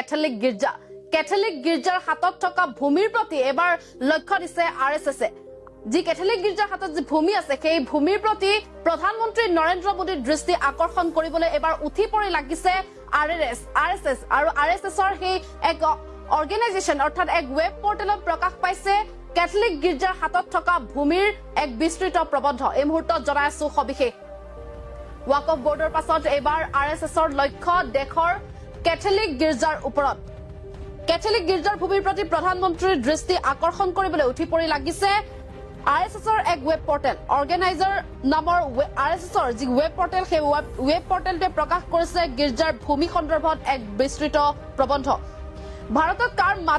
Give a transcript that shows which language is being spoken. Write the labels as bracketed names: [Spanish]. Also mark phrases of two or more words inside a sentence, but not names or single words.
[Assamese] কেথলিক গীৰ্জাৰ হাতত থকা ভূমিৰ প্ৰতি এবাৰ লক্ষ্য দিছে RSS যি কেথলিক গীৰ্জাৰ হাতত যি ভূমি আছে সেই ভূমিৰ প্ৰতি প্ৰধানমন্ত্ৰী নৰেন্দ্ৰ মোদীৰ দৃষ্টি আকৰ্ষণ কৰিবলৈ এবাৰ উঠি পৰি লাগিছে RSS আৰু RSS ৰ সেই এক অৰ্গেনাইজেশ্যন অৰ্থাৎ এক ৱেব পৰ্টেলত প্ৰকাশ পাইছে কেথলিক গীৰ্জাৰ হাতত থকা ভূমিৰ এক বিস্তৃত প্ৰবন্ধ এই মুহূৰ্তত জনাই আছো সবিশেষ ওয়াকফ বোৰ্ডৰ পাছত এবাৰ RSS ৰ লক্ষ্য দেশৰ কেথলিক গীৰ্জাৰ ওপৰত কেথলিক গীৰ্জাৰ ভূমিৰ প্ৰতি প্ৰধানমন্ত্ৰীৰ দৃষ্টি আকৰ্ষণ কৰিবলৈ উঠি পৰি লাগিছে RSS ৰ এক ৱেব পৰ্টেল অৰ্গেনাইজাৰ নামৰ RSS ৰ যি ৱেব পৰ্টেল সেই ৱেব পৰ্টেলতে প্ৰকাশ কৰিছে গীৰ্জাৰ ভূমি সন্দৰ্ভত এক বিস্তৃত প্ৰবন্ধ ভাৰতত কাৰ